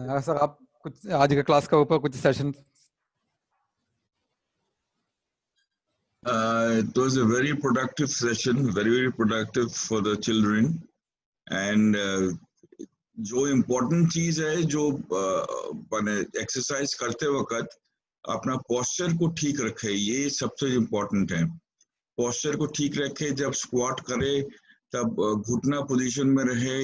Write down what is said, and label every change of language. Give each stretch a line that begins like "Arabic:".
Hindi: नाहा सर आप कुछ आज के क्लास का ऊपर कुछ session.
English: It was a very productive session, very productive for the children, and
Hindi: जो इम्पोर्टेंट चीज है, जो माने एक्सरसाइज करते वक्त अपना पोस्चर को ठीक रखे, ये सबसे इम्पोर्टेंट है। पोस्चर को ठीक रखे, जब स्क्वाट करे तब घुटना पोजीशन में रहे।